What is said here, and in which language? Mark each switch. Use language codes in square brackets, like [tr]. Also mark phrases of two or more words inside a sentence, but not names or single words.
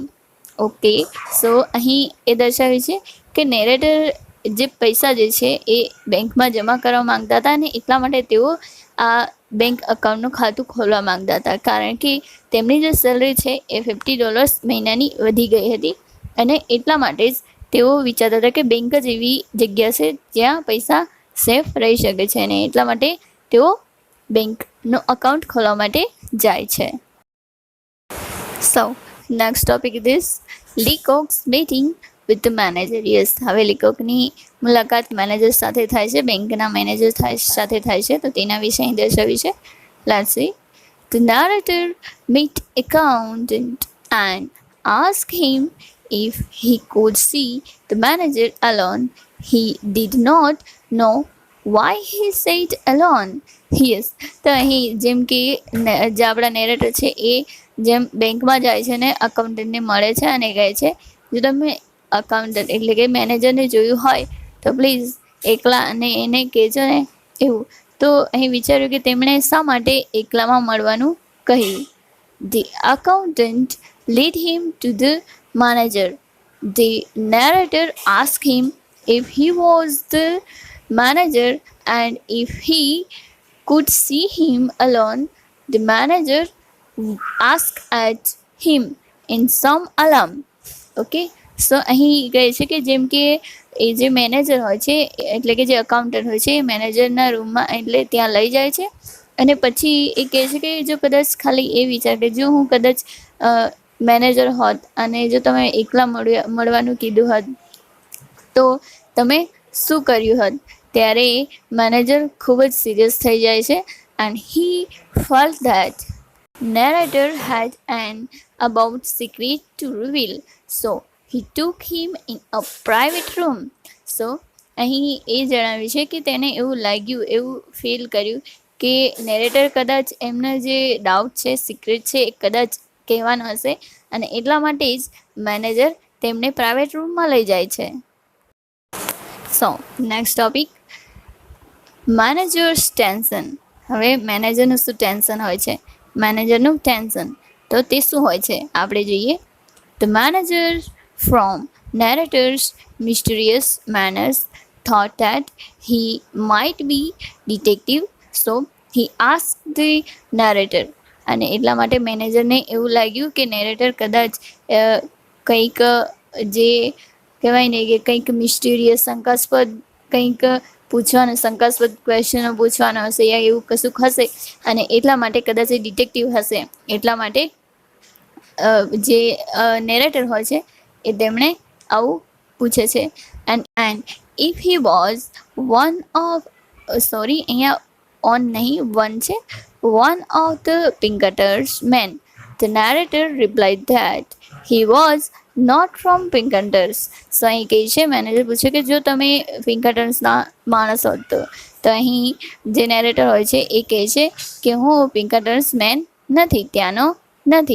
[en] Okay, so [gu] અહીં એ દર્શાવ્યું છે કે નેરેટર જે પૈસા જે છે એ બેંકમાં જમા કરવા માંગતા હતા અને એટલા માટે તેઓ આ બેંક અકાઉન્ટનું ખાતું ખોલવા માંગતા હતા, કારણ કે તેમની જે સેલરી છે એ $50 મહિનાની વધી ગઈ હતી અને એટલા માટે જ તેઓ વિચારતા હતા કે બેંક જ એવી જગ્યા છે જ્યાં પૈસા સેફ રહી શકે છે અને એટલા માટે તેઓ બેંકનો અકાઉન્ટ ખોલવા માટે જાય છે. [en] So next topic is Leacock's meeting with the manager. [gu] યસ, હવે લીકોકની મુલાકાત મેનેજર સાથે થાય છે, બેંકના મેનેજર સાથે થાય છે, તો તેના વિશે અહીં દર્શાવ્યું છે. [en] Let's see. The narrator met accountant and asked him if he could see the manager alone. He did not know why he said alone. Yes, [gu] તો અહીં જેમ કે જે આપણા નેરેટર છે એ જેમ બેંકમાં જાય છે ને અકાઉન્ટન્ટને મળે છે અને કહે છે જો તમે અકાઉન્ટન્ટ એટલે કે મેનેજરને જોયું હોય તો પ્લીઝ એકલા અને એને કહેજો ને એવું. તો અહીં વિચાર્યું કે તેમણે શા માટે એકલામાં મળવાનું કહ્યું. [en] The accountant led him to the manager. The narrator asked him if he was the manager and if he could see him alone. The manager asked at him in some alarm. Okay, so [gu] અહીં કહે છે કે જેમ કે એ જે મેનેજર હોય છે એટલે કે જે અકાઉન્ટન્ટ હોય છે એ મેનેજરના રૂમમાં એટલે ત્યાં લઈ જાય છે અને પછી એ કહે છે કે જો કદાચ ખાલી એ વિચાર કે જો હું કદાચ મેનેજર હોત અને જો તમે એકલા મળવાનું કીધું હોત તો તમે શું કર્યું હોત. ત્યારે મેનેજર ખૂબ જ સિરિયસ થઈ જાય છે [en] and he felt that narrator had an about secret to reveal, so he took him in a private room. [gu] So અહીં એ જણાવ્યું છે કે તેને એવું લાગ્યું, એવું ફીલ કર્યું કે નેરેટર કદાચ એમના જે ડાઉટ છે, સિક્રેટ છે એ કદાચ કહેવાનો હશે અને એટલા માટે જ મેનેજર તેમને પ્રાઇવેટ રૂમમાં લઈ જાય છે. [en] So next topic, manager's tension. [gu] હવે મેનેજરનું શું ટેન્શન હોય છે, મેનેજરનું ટેન્શન તો તે શું હોય છે આપણે જોઈએ. [en] The manager from narrator's mysterious manners thought that he might be detective, so he asked the narrator. [gu] અને એટલા માટે મેનેજરને એવું લાગ્યું કે નેરેટર કદાચ કંઈક જે કહેવાય ને કે કંઈક મિસ્ટીરિયસ શંકાસ્પદ કંઈક પૂછવાનું, શંકાસ્પદ ક્વેશ્ચનો પૂછવાનો હશે યા એવું કશુંક હશે અને એટલા માટે કદાચ એ ડિટેક્ટિવ હશે. એટલા માટે જે નેરેટર હોય છે એ તેમણે આવું પૂછે છે. [en] And if he was one of [gu] અહીંયા ઓન નહીં વન છે, [en] one of the Pinkerton's men. The narrator replied that he was not from Pinkerton's. [gu] So અહીં કહે છે, મેનેજર પૂછે કે જો તમે પિંકર્ટન્સના માણસ હોત તો અહીં જે નેરેટર હોય છે એ કહે છે કે હું પિંકર્ટન્સ મેન નથી, ત્યાંનો નથી.